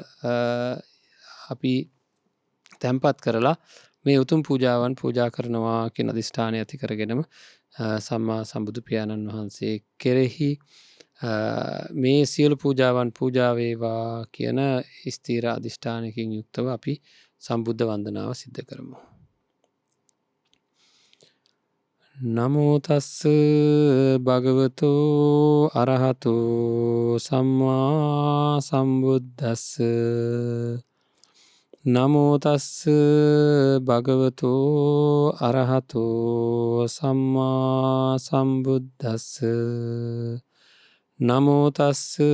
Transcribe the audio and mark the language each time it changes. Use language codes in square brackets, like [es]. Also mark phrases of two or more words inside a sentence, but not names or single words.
[si] අපි තැන්පත් කරලා මේ උතුම් පූජාවන් පූජා කරනවා කියන අධිෂ්ඨානය ඇති කරගෙනම සම්මා සම්බුදු පියාණන් වහන්සේ කෙරෙහි මේ සියලු පූජාවන් පූජා වේවා කියන ස්ථීර අධිෂ්ඨානයකින් යුක්තව අපි සම්බුද්ධ වන්දනාව සිද්ධ කරමු. [pi] නමෝ තස්ස භගවතෝ අරහතෝ සම්මා සම්බුද්දස්ස නමෝ තස්ස භගවතෝ අරහතෝ සම්මා සම්බුද්දස්ස නමෝ තස්ස